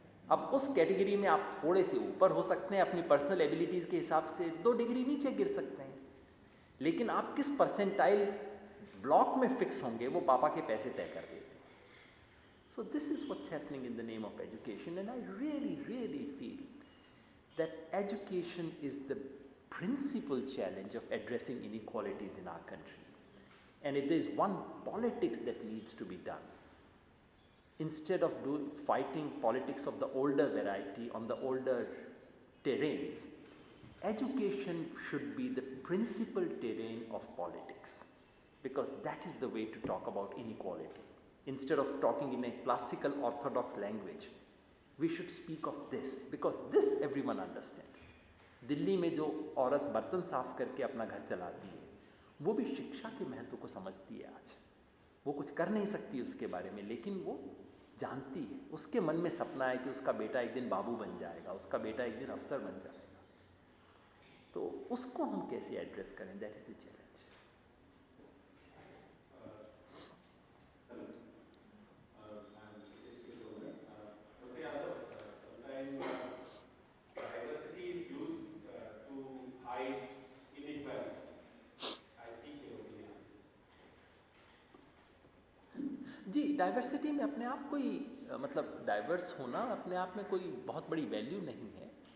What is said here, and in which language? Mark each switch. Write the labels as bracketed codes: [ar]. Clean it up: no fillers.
[hi] अब उस कैटेगरी में आप थोड़े से ऊपर हो सकते हैं, अपनी पर्सनल एबिलिटीज़ के हिसाब से 2 डिग्री नीचे गिर सकते हैं, लेकिन आप किस परसेंटाइल ब्लॉक में फिक्स होंगे वो पापा के पैसे तय कर देते हैं। [en] So this is what's happening in the name of education, and I really feel that education is the principal challenge of addressing inequalities in our country. And if there is one politics that needs to be done, instead of fighting politics of the older variety on the older terrains, education should be the principal terrain of politics, because that is the way to talk about inequality. Instead of talking in a classical orthodox language, we should speak of this, because this everyone understands. [hi] Delhi में जो औरत बर्तन साफ करके अपना घर चलाती है, वो भी शिक्षा के महत्व को समझती है। आज वो कुछ कर नहीं सकती उसके बारे में, लेकिन वो जानती है, उसके मन में सपना है कि उसका बेटा एक दिन बाबू बन जाएगा, उसका बेटा एक दिन अफसर बन जाएगा। तो उसको हम कैसे एड्रेस करें, [en] That is the challenge. Diversity is used to hide inequality. I seek your opinion on this. [hi] Ji, diversity में अपने आप कोई मतलब डाइवर्स होना अपने आप में कोई बहुत बड़ी वैल्यू नहीं है।